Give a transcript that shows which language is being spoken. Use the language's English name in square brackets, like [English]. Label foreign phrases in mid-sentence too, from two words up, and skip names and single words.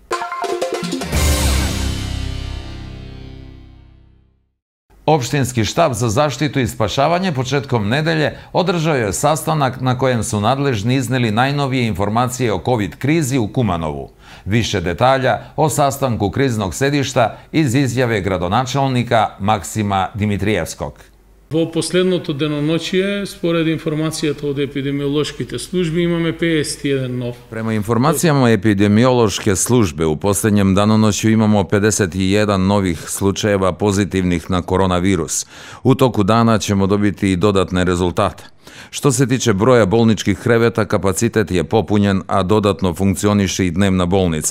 [Serbian] Opštinski štab za zaštitu i spašavanje početkom nedelje održao je sastanak na kojem su nadležni izneli najnovije informacije o COVID krizi u Kumanovu. Više detalja o sastanku kriznog sedišta iz izjave gradonačelnika Maksima Димитриевскog. [Macedonian] Во последното деноноќие, според информацијата од епидемиолошките служби, имаме 51 нов. [Serbian] Prema informacijama epidemiološke službe, u posljednjem danonoću imamo 51 novih slučajeva pozitivnih na koronavirus. U toku dana ćemo dobiti i dodatne rezultate. Što se tiče broja bolničkih kreveta, kapacitet je popunjen, a dodatno funkcioniše i dnevna bolnica.